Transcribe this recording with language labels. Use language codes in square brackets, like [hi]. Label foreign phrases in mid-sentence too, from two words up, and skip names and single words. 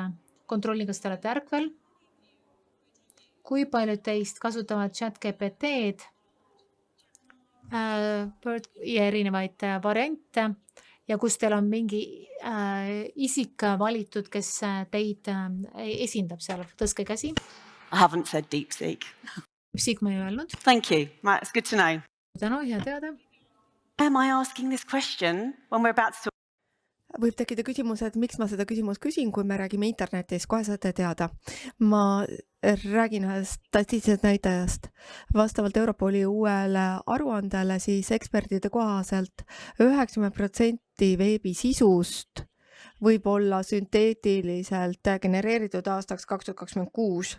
[et] Kontrollin, kas te olete ärkvel. Kui paljud teist kasutavad ChatGPT-d ja erinevaid variante ja kus teil on mingi isik valitud, kes teid esindab seal? Tõstke käsi. [en] I haven't said DeepSeek. [et] DeepSeek ma ei öelnud. [en] Thank you. Right, it's good to know. [et] Tänu, hea teada. [en] Am I asking this question when we're about to talk? [et] võib tekkida küsimus, et miks ma seda küsimust küsin, kui me räägime internetis, kohe saate teada. Ma räägin ühest statistilisest näitajast. Vastavalt Europoli uuele aruandele siis ekspertide kohaselt 90% veebisisust võib olla sünteetiliselt genereeritud aastaks 2026.